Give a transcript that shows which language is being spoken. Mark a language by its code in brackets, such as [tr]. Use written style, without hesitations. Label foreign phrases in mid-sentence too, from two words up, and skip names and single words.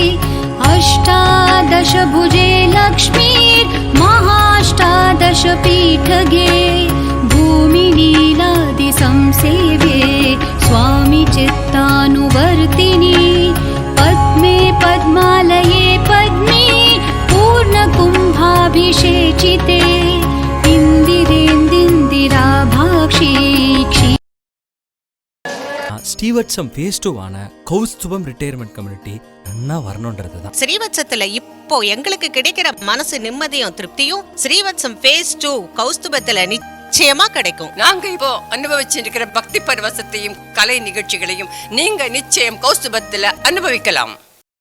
[sa] अष्टादशभुजे लक्ष्मीर्महाष्टादशपीठगे भूमिलीलादिसंसेव्ये स्वामी चित्तानुवर्तिनी पद्मे पद्मालये पद्मे पूर्णकुम्भाभिषेचिते इन्दिरेन्दिराभाक्षी [ta] ஸ்ரீவத்சம் ஃபேஸ் 2 கௌஸ்துபம் [en] retirement community [ta] நன்னா வரணும்ன்றது தான். ஸ்ரீவத்சத்துல இப்போ எங்களுக்கு கிடைக்கிற மனசு நிம்மதியும் திருப்தியும் ஸ்ரீவத்சம் ஃபேஸ் 2 கௌஸ்துபத்துல நிச்சயமா கிடைக்கும். நாங்க இப்போ அனுபவிச்சிருக்கிற பக்தி பரவசத்தையும் கலை நிகழ்ச்சிகளையும் நீங்க நிச்சயம் கௌஸ்துபத்துல அனுபவிக்கலாம்.